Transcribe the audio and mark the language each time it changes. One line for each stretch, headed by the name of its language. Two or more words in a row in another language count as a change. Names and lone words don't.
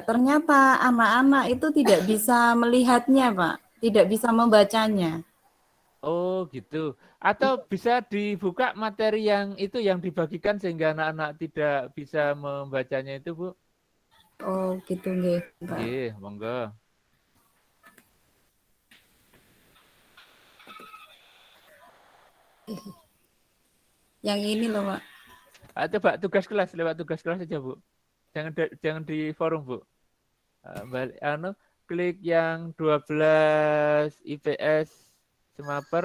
Indonesian: Ternyata anak-anak itu tidak bisa melihatnya, Pak. Tidak bisa membacanya. Oh gitu. Atau bisa dibuka materi yang itu yang dibagikan sehingga anak-anak tidak bisa membacanya itu, Bu? Oh, gitu nggih, Pak. Nggih, monggo. Yang ini loh, Pak. Coba tugas kelas, lewat tugas kelas aja, Bu. Jangan di forum, Bu. Balik klik yang 12 IPS Semaper.